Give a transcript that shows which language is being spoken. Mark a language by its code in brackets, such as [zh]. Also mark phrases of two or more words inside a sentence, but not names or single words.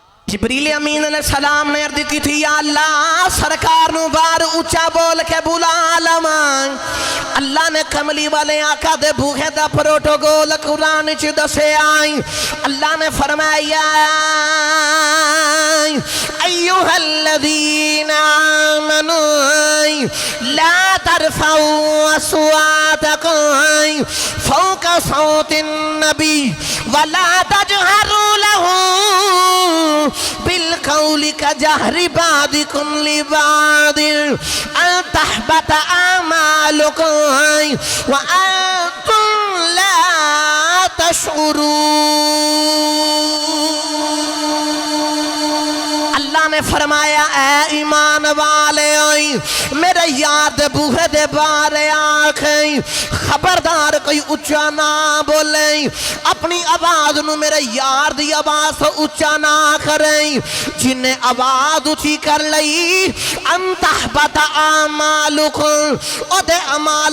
[pa] جبریل امین علیہ السلام نے عرض کی تھی یا اللہ سرکار نو بار اچھا بول کے بلا لواں اللہ نے کملی والے آقا دے بوہے دا پروٹوکول قرآن چ دسے آئی اللہ نے فرمایا [ar] ایوہا الذین آمنوا لا ترفعوا اصواتکم فوق صوت النبی ولا تجہروا لہ بالقول كجهر بعضكم لبعض أن تحبط أعمالكم وأنتم لا تشعرون [pa] اللہ نے فرمایا اے ایمان والے میرے یار دے بوہے دے بارے آنکھیں خبردار کوئی اچھا نہ بولیں اپنی آواز نو میرے یار دی آواز تو اچھا نہ کریں جنہیں آواز اچھی کر لئی [ar] انتحبت اعمالکم [pa] او دے عمال